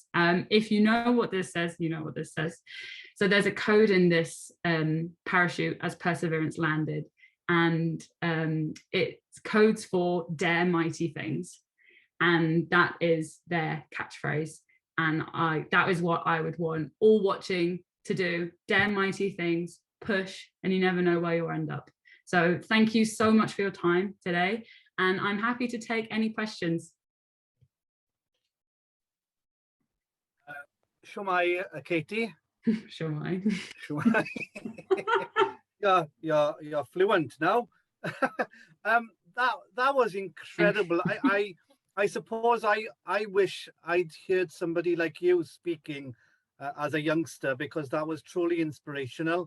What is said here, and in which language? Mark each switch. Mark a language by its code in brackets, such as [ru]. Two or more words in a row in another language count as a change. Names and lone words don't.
[en] If you know what this says, you know what this says. So there's a code in this parachute as Perseverance landed, and it codes for dare mighty things, and that is their catchphrase. And that is what I would want all watching to do: dare mighty things, push, and you never know where you'll end up. So thank you so much for your time today, and I'm happy to take any questions. Shwmai, Katie. Shwmai. Shwmai. You're fluent now. That was incredible. I suppose I wish I'd heard somebody like you speaking as a youngster, because that was truly inspirational.